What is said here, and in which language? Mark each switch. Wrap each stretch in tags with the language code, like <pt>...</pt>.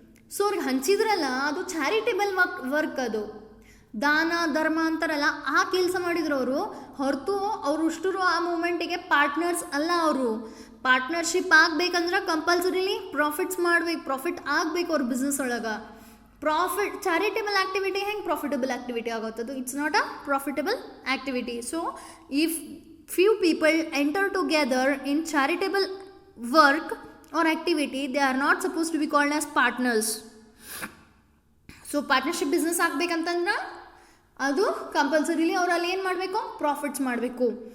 <kn>So ಅವ್ರಿಗೆ ಹಂಚಿದ್ರಲ್ಲ, ಅದು charitable work, ಅದು ದಾನ ಧರ್ಮ ಅಂತಾರಲ್ಲ ಆ ಕೆಲಸ ಮಾಡಿದ್ರು ಅವರು. ಹೊರತು ಅವರು ಇಷ್ಟರು ಆ ಮೂಮೆಂಟಿಗೆ ಪಾರ್ಟ್ನರ್ಸ್ ಅಲ್ಲ. ಅವರು ಪಾರ್ಟ್ನರ್ಶಿಪ್ ಆಗಬೇಕಂದ್ರೆ ಕಂಪಲ್ಸರಿಲಿ ಪ್ರಾಫಿಟ್ ಆಗಬೇಕು ಅವ್ರ ಬಿಸ್ನೆಸ್ ಒಳಗೆ. ಚಾರಿಟೇಬಲ್ ಆ್ಯಕ್ಟಿವಿಟಿ ಹೆಂಗೆ profitable activity ಆಗುತ್ತದು?</kn> <en>It's not a profitable activity. So if few people enter together in charitable work or activity, they are not supposed to be called as partners. So partnership business</en> <kn>ಆಗಬೇಕಂತಂದ್ರೆ ಅದು compulsorily ಅವ್ರು ಅಲ್ಲಿ ಏನು ಮಾಡಬೇಕು, profits ಮಾಡಬೇಕು.</kn>